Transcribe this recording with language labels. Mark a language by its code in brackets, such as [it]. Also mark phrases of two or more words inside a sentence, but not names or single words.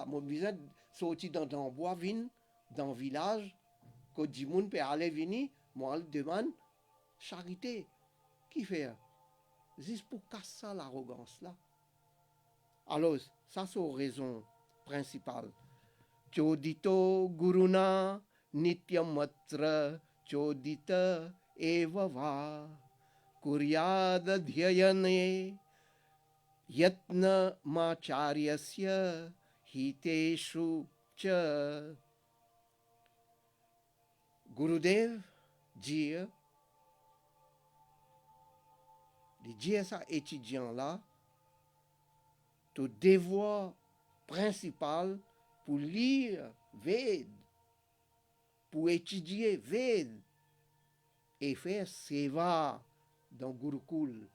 [fr] Je besoin sortir dans le bois, dans le village, que du monde peut aller venir, moi elle demande charité. Qui fait? Juste pour casser l'arrogance là. Alors, ça c'est la raison principale. [sa] चोदितो गुरुणा नित्यमत्र चोदित एव वा कुर्याद् ध्यायने यत्न माचार्यस्य हितेषु च. [fr] Gurudev dit, il dit à ça étudiant là, ton devoir principal pour lire Ved, pour étudier Ved et faire Seva dans Gurukul.